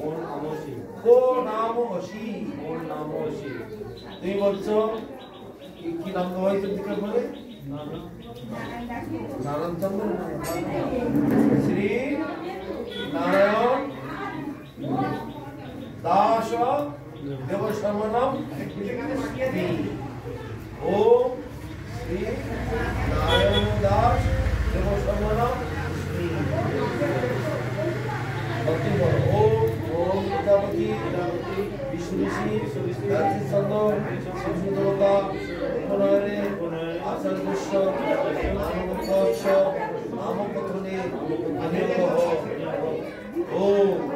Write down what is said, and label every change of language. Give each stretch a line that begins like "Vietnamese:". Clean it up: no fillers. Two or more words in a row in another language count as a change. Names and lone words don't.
Bangla: তুমি বলছো কি নাম হয় জিজ্ঞাসা করে নারায়ণ চন্দ্র শ্রী নারায়ণ দাস দেব সর্বনাম ও শ্রী নারায়ণ দাস দেব সর্বনাম
Sanskrit: ओम प्रजापति विष्णु ऋषि गायत्री छंद शिशु देवता उपनयने आचार्यस्य मानवस्य नाम कथने विनियोग ओम